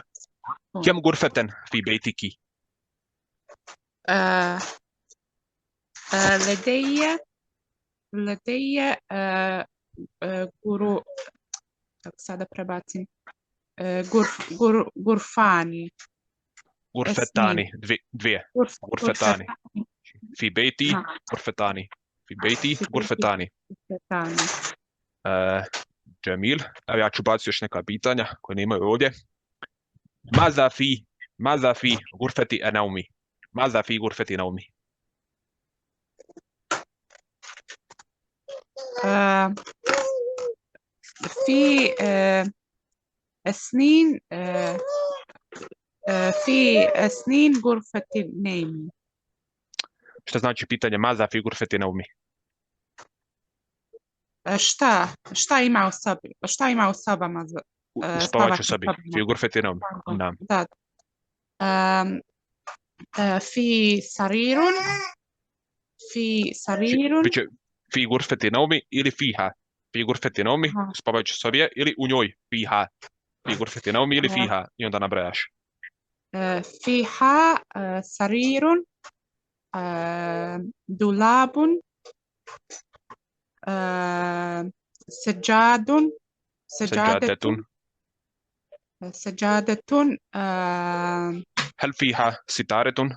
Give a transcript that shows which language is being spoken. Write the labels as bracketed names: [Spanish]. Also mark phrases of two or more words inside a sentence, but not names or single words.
[Arabic] كم غرفة في بيتك؟ لدي [Bosnian] sada prebacim [Arabic] غرفان. غرفتان. dvije. غرفتان. في بيتي غرفتان. في بيتي غرفتان. جميل. [Bosnian] Evo ja ću baciti još neka pitanja koje nemaju ovdje. [Arabic] ماذا في غرفة نومي؟ ماذا في غرفة نومي؟ في أسنين غرفة النوم. [Bosnian] Šta znači pitanje ماذا في غرفة نومي? Šta ima u sobi? Šta ima u sobama? U spavaćoj sobi. [Arabic] في غرفة نومي. نعم. Da. في سرير. في غرفة نومي ili فيها. في غرفة نومي [Bosnian] spavajućoj sobi je ili u njoj فيها. [Arabic] في غرفة نومي [Bosnian] ili فيها i onda nabrajaš. [Arabic] فيها سرير دولاب سجادة هل فيها ستارة؟